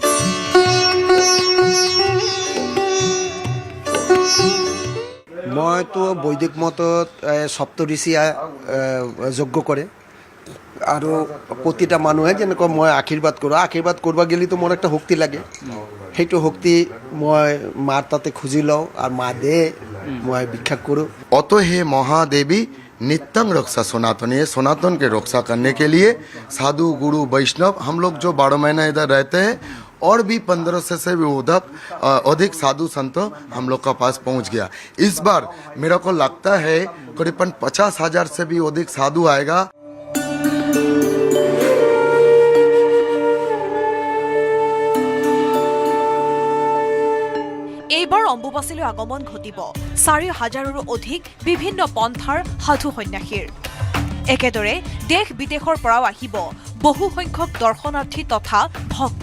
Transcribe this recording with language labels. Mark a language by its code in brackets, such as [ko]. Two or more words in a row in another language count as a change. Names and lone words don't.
[as] মইতো বৈদিক মতত সপ্তঋষিয়ে যজ্ঞ কৰে আৰু প্ৰতিটা মানুহে যেনেকৈ মই আশীৰ্বাদ কৰোঁ, আশীৰ্বাদ কৰিব গেলিতো মোৰ একটা শক্তি লাগে। সেইটো শক্তি মই মাৰ তাতে খুজি লওঁ আৰু মা দে মই ভিক্ষা কৰোঁ। [hi] অতো হে মহাদেवी नित्यं रक्षा सनातन। ये सनातन के रक्षा करने के लिए साधु गुरु वैष्णव हम लोग जो 12 महीना इधर रहते हैं और भी 1500 से भी अधिक साधु संत हम लोग का पास पहुंच गया। इस बार मेरे को लगता है करीबन 50,000 से भी अधिक साधु आएगा। [as] এইবাৰ অম্বুবাচীলৈ আগমন ঘটিব 4,000ৰো অধিক বিভিন্ন পন্থাৰ সাধু সন্যাসীৰ। একেদৰে দেশ বিদেশৰ পৰাও আহিব বহু সংখ্যক দৰ্শনাৰ্থী তথা ভক্ত।